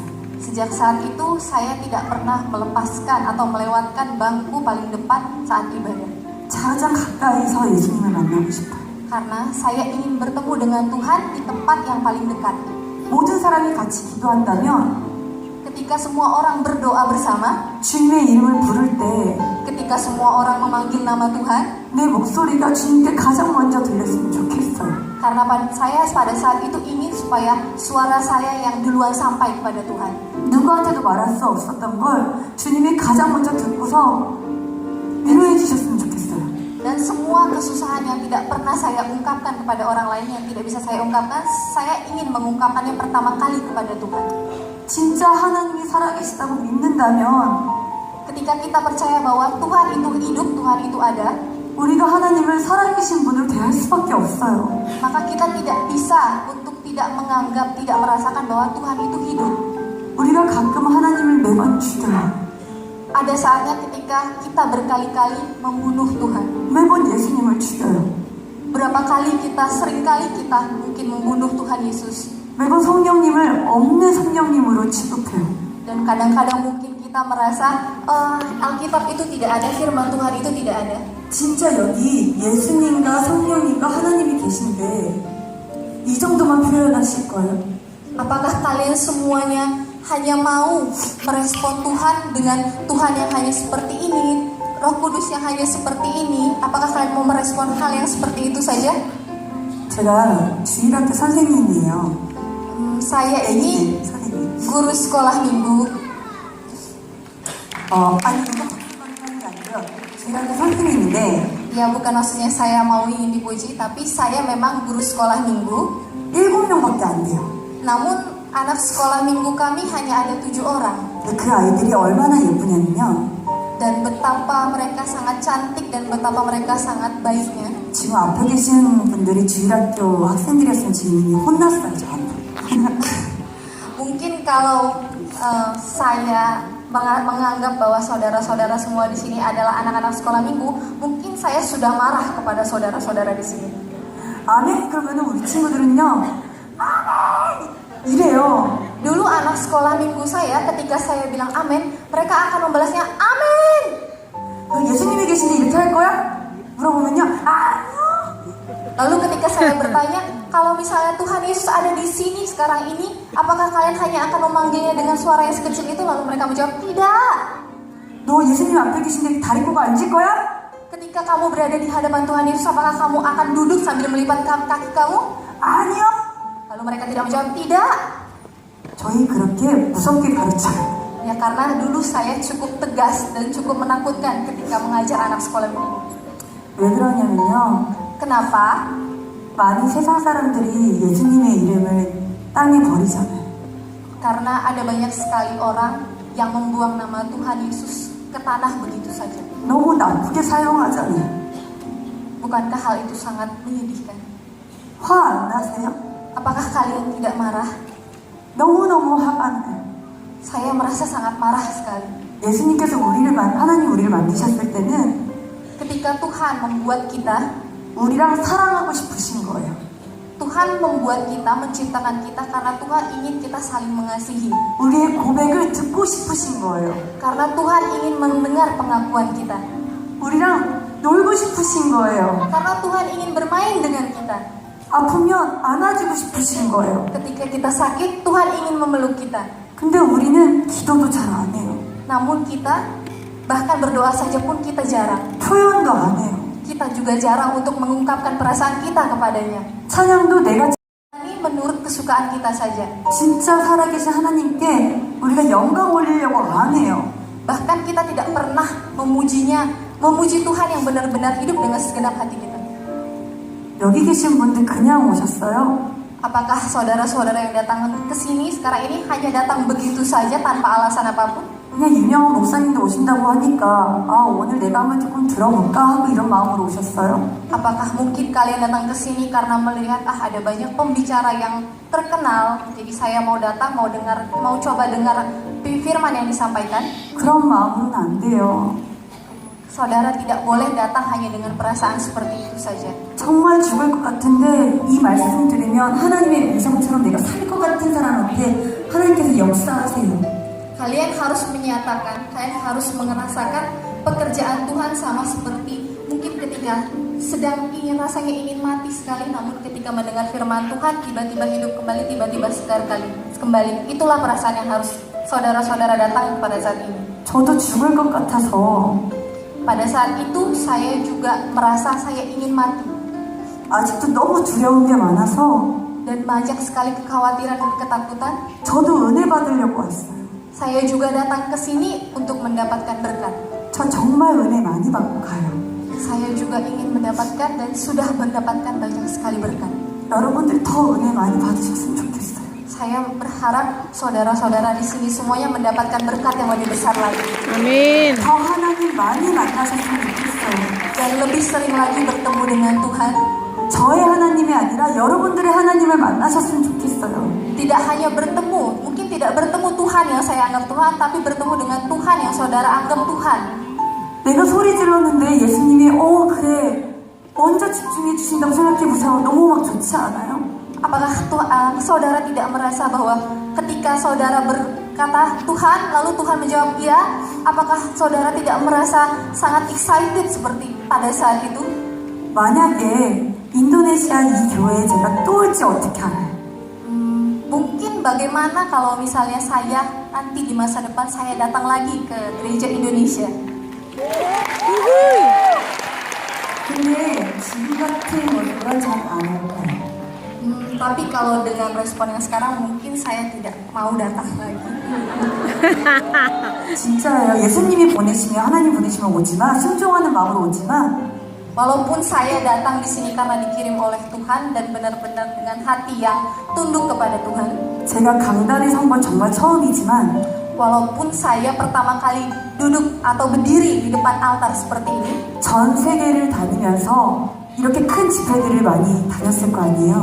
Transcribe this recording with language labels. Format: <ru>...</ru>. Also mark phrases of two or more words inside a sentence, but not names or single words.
<id>Sejak saat itu, saya tidak pernah melepaskan atau melewatkan bangku paling depan saat ibadah.</id> <ko>가장 가까이서 예수님을 만나고 싶어요.</ko> <id>Karena saya ingin bertemu dengan Tuhan di tempat yang paling dekat.</id> <ko>모든 사람이 같이 기도한다면</ko> <id>Ketika semua orang berdoa bersama,</id> <ko>주님의 이름을 부를 때</ko> <id>ketika semua orang memanggil nama Tuhan,</id> <ko>내 목소리가 주님께 가장 먼저 들렸으면 좋겠어요.</ko> <id>karena saya pada saat itu ingin supaya suara saya yang duluan sampai kepada Tuhan.</id> <ko>누구한테도 말할 수 없었던 걸 주님이 가장 먼저 듣고서 위로해 주셨으면 좋겠어요.</ko> <id>Dan semua kesusahan yang tidak pernah saya ungkapkan kepada orang lain, yang tidak bisa saya ungkapkan, saya ingin mengungkapkannya pertama kali kepada Tuhan.</id> <ko>진짜 하나님이 살아계시다고 믿는다면</ko> <id>Ketika kita percaya bahwa Tuhan itu hidup, Tuhan itu ada,</id> <ko>우리가 하나님을 살아계신 분으로 대할 수밖에 없어요.</ko> <id>maka kita tidak bisa untuk tidak menganggap, tidak merasakan bahwa Tuhan itu hidup.</id> <ko>우리가 가끔 하나님을 매번 죽여요.</ko> <id>Ada saatnya ketika kita berkali-kali membunuh Tuhan.</id> <ko>매번 예수님을 죽여요.</ko> <id>Berapa kali kita, seringkali kita mungkin membunuh Tuhan Yesus.</id> <ko>매번 성령님을 없는 성령님으로 취급해요.</ko> <id>Dan kadang-kadang mungkin kita merasa Alkitab itu tidak ada, firman Tuhan itu tidak ada.</id> <ko>진짜 여기 예수님과 성령님과 하나님이 계신데 이 정도만 표현하실 거예요?</ko> <id>Apakah kalian semuanya hanya mau merespon Tuhan dengan Tuhan yang hanya seperti ini, Roh Kudus yang hanya seperti ini? Apakah kalian mau merespon hal yang seperti itu saja?</id> <ko>제가 주일학교 선생님이에요.</ko> <id>Saya ini</id> <ko>선생님.</ko> <id>guru sekolah minggu.</id> <ko>아니 이거 하는 게 아니고요. 주일학교 선생님인데</ko> <id>Ya, bukan maksudnya saya mau ingin dipuji, tapi saya memang guru sekolah minggu.</id> <ko>7명밖에 안 돼요.</ko> <id>Namun anak sekolah minggu kami hanya ada 7 orang.</id> <ko>근데 그 아이들이 얼마나 예쁘냐면요.</ko> <id>Dan betapa mereka sangat cantik dan betapa mereka sangat baiknya.</id> <ko>지금 앞에 계신 분들이 주일학교 학생들이었으면 지금 이미 혼났어요, 저한테.</ko> <id>Mungkin kalau saya menganggap bahwa saudara-saudara semua di sini adalah anak-anak sekolah minggu, mungkin saya sudah marah kepada saudara-saudara di sini.</id> <ko>아멘? 그러면 우리 친구들은요, 아멘! 이래요.</ko> <id>Dulu anak sekolah minggu saya, ketika saya bilang amin, mereka akan membalasnya amin.</id> <ko>너 예수님이 계신데 이렇게 할 거야? 물어보면요, 아니요.</ko> <id>Lalu ketika saya bertanya, kalau misalnya Tuhan Yesus ada di sini sekarang ini, apakah kalian hanya akan memanggilnya dengan suara yang sekecil itu? Lalu mereka menjawab, tidak.</id> <ko>너 예수님 앞에 계신데 다리 꼬고 앉을 거야?</ko> <id>Ketika kamu berada di hadapan Tuhan Yesus, apakah kamu akan duduk sambil melipat kaki kamu?</id> <ko>아니요.</ko> <id>Lalu mereka tidak menjawab, tidak.</id> <ko>저희 그렇게 무섭게 가르쳐요.</ko> <id>Ya, karena dulu saya cukup tegas dan cukup menakutkan ketika mengajar anak sekolah minggu.</id> <ko>왜 그러냐면요.</ko> <id>Kenapa?</id> <ko>많은 세상 사람들이 예수님의 이름을 땅에 버리잖아요.</ko> <id>Karena ada banyak sekali orang yang membuang nama Tuhan Yesus ke tanah begitu saja.</id> <ko>너무 나쁘게 사용하잖아요.</ko> <id>Bukankah hal itu sangat menyedihkan?</id> <ko>화 안 나세요?</ko> <id>Apakah kalian tidak marah?</id> <ko>너무너무 화가 나요.</ko> <id>Saya merasa sangat marah sekali.</id> <ko>예수님께서 하나님 우리를 만드셨을 때는</ko> <id>Ketika Tuhan membuat kita,</id> <ko>우리랑 사랑하고 싶으신 거예요.</ko> <id>Tuhan membuat kita, menciptakan kita karena Tuhan ingin kita saling mengasihi.</id> <ko>우리의 고백을 듣고 싶으신 거예요.</ko> <id>Karena Tuhan ingin mendengar pengakuan kita.</id> <ko>우리랑 놀고 싶으신 거예요.</ko> <id>Karena Tuhan ingin bermain dengan kita.</id> <ko>아프면 안아주고 싶으신 거예요.</ko> <id>Ketika kita sakit, Tuhan ingin memeluk kita.</id> <ko>근데 우리는 기도도 잘 안 해요.</ko> <id>Namun kita Bahkan berdoa saja pun kita jarang.</id> <ko>표현도 안 해요.</ko> <id>Kita juga jarang untuk mengungkapkan perasaan kita kepadanya.</id> <ko>찬양도 내가</ko> <id>Ini menurut kesukaan kita saja.</id> <ko>진짜 살아계신 하나님께 우리가 영광 올리려고 안 해요.</ko> <id>Bahkan kita tidak pernah memujinya, memuji Tuhan yang benar-benar hidup dengan segenap hati kita.</id> <ko>여기 계신 분들 그냥 오셨어요?</ko> <id>Apakah saudara-saudara yang datang ke sini sekarang ini hanya datang begitu saja tanpa alasan apapun?</id> <ko>그냥 유명한 목사님도 오신다고 하니까 아 오늘 내가 한번 조금 들어볼까 하고 이런 마음으로 오셨어요?</ko> <id>Apakah mungkin kalian datang ke sini karena melihat ada banyak pembicara yang terkenal, jadi saya mau datang, mau coba dengar firman yang disampaikan?</id> <ko>그런 마음으로는 안 돼요.</ko> <id>Saudara tidak boleh datang hanya dengan perasaan seperti itu saja.</id> <ko>정말 죽을 것 같은데 이 말씀 들으면 하나님의 음성처럼 내가 살 것 같은 사람한테 하나님께서 역사하세요.</ko> <id>Kalian harus menyatakan, kalian harus merasakan pekerjaan Tuhan sama seperti mungkin ketika sedang rasanya ingin mati sekali, namun ketika mendengar firman Tuhan tiba-tiba hidup kembali, tiba-tiba segar kembali. Itulah perasaan yang harus saudara-saudara datang pada saat ini.</id> <ko>저도 죽을 것 같아서</ko> <id>Pada saat itu saya juga merasa saya ingin mati</id> <ko>아직도 너무 두려운 게 많아서</ko> <id>dan banyak sekali kekhawatiran dan ketakutan.</id> <ko>저도 은혜 받으려고 왔어요.</ko> <id>Saya juga datang ke sini untuk mendapatkan berkat.</id> <ko>저 정말 은혜 많이 받고 가요.</ko> <id>Saya juga ingin mendapatkan dan sudah mendapatkan banyak sekali berkat.</id> <ko>여러분들 더 은혜 많이 받으셨으면 좋겠어요.</ko> <id>Saya berharap saudara-saudara di sini semuanya mendapatkan berkat yang lebih besar lagi.</id> <ko>아멘. 더 하나님 많이 만나셨으면 좋겠어요.</ko> <id>Dan lebih sering lagi bertemu dengan Tuhan.</id> <ko>저의 하나님이 아니라 여러분들의 하나님을 만나셨으면 좋겠어요.</ko> <id>Tidak hanya bertemu, mungkin tidak bertemu Tuhan yang saya anggap Tuhan, tapi bertemu dengan Tuhan yang saudara anggap Tuhan.</id> <ko>내가 소리 질렀는데 예수님이 그래 먼저 집중해 주신다고 생각해보세요. 너무 막 좋지 않아요?</ko> <id>Apakah saudara tidak merasa bahwa ketika saudara berkata Tuhan, lalu Tuhan menjawab iya? Apakah saudara tidak merasa sangat excited seperti pada saat itu?</id> <ko>만약에 인도네시아 이 교회에 제가 또 올지 어떻게 알아요?</ko> <id>Mungkin bagaimana kalau misalnya saya nanti di masa depan saya datang lagi ke gereja Indonesia.</id> <ko>근데 지금 같은 모습은 잘안 올까요? Tapi kalau dengan respon yang sekarang mungkin saya tidak mau datang lagi. 진짜예요. 예수님이 보내시면 하나님 보내시면 오지만 순종하는 마음으로 오지만</ko> <id>Walaupun saya datang di sini karena dikirim oleh Tuhan dan benar-benar dengan hati yang tunduk kepada Tuhan.</id> <ko>제가 강단에 선 건 정말 처음이지만</ko> <id>Walaupun saya pertama kali duduk atau berdiri di depan altar seperti ini,</id> <ko>전 세계를 다니면서 이렇게 큰 집회들을 많이 다녔을 거 아니에요.</ko>